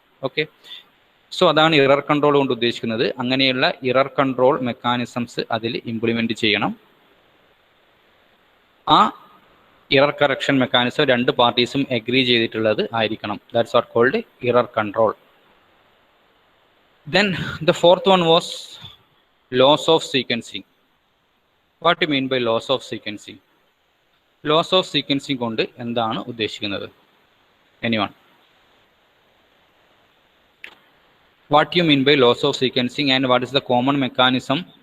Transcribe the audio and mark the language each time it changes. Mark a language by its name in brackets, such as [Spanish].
[Malayalam] Okay, so അതാണ് error control കൊണ്ട് ഉദ്ദേശിക്കുന്നത്. അങ്ങനെയുള്ള ഇറർ കൺട്രോൾ മെക്കാനിസംസ് അതിൽ ഇംപ്ലിമെൻറ്റ് ചെയ്യണം. ആ എറർ കറക്ഷൻ മെക്കാനിസം രണ്ട് പാർട്ടീസും എഗ്രി ചെയ്തിട്ടുള്ളത് ആയിരിക്കണം. [English] That's what called error control. Then the fourth one was loss of sequencing. What do you mean by loss of sequencing? [Malayalam] Loss of sequencing കൊണ്ട് എന്താണ് ഉദ്ദേശിക്കുന്നത്? [English] Anyone? What do you mean by loss of sequencing and what is the common mechanism?